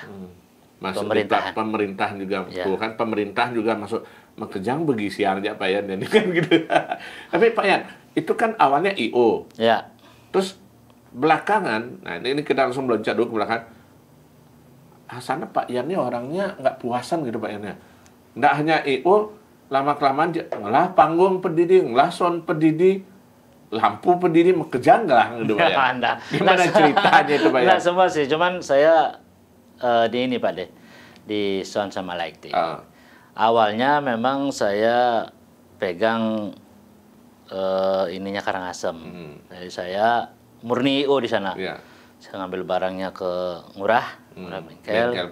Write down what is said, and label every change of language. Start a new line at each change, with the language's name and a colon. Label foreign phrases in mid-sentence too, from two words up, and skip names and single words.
Indonesian: Masuk di pemerintahan juga, kan pemerintah juga masuk
Balinese: Makejang begisian
Indonesian: aja Pak Yan, jadi kan gitu. Tapi Pak Yan, itu kan awalnya IO. Ya. Terus belakangan, nah ini kita langsung meloncat dulu ke belakang. Sana Pak Yan ini orangnya nggak puasan gitu Pak Yan ya. Nggak hanya IO, lama-kelamaan
Balinese: ngelah panggung pedidi, ngelah sound pedidi, lampu pedidi, Makejang
Indonesian: lah gitu Pak Yan. Gimana ceritanya itu Pak Yan? Nggak semua sih, cuman saya di ini Pak deh, di sound sama lighting. Awalnya memang saya pegang ininya Karangasem. Jadi saya murni IO di sana. Saya ngambil barangnya ke Ngurah Bengkel